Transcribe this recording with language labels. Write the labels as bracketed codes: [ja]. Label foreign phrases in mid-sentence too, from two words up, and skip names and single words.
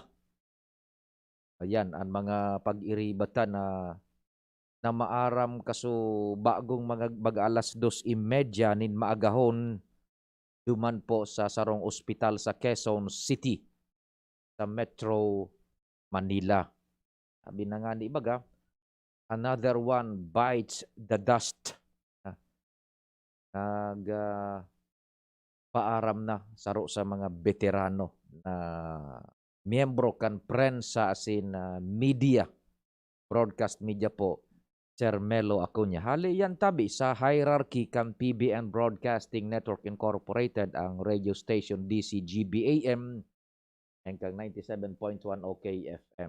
[bik] Ayan ang mga pag-iribatan na maaram kaso bagong mag-alas 2:30 nin maagahon duman po sa sarong ospital sa Quezon City sa Metro Manila. Sabi na nga ni Baga, [en] another one bites the dust. [bik] Paaram na saro sa mga veterano na miyembro kan prensa asin media, [en] broadcast media [bik] po, Sir Melo Acuña. Hali yan tabi sa hierarchy kan PBN Broadcasting Network Incorporated ang [en] radio station [bik] DCGB-AM hanggang 97.1 OKFM.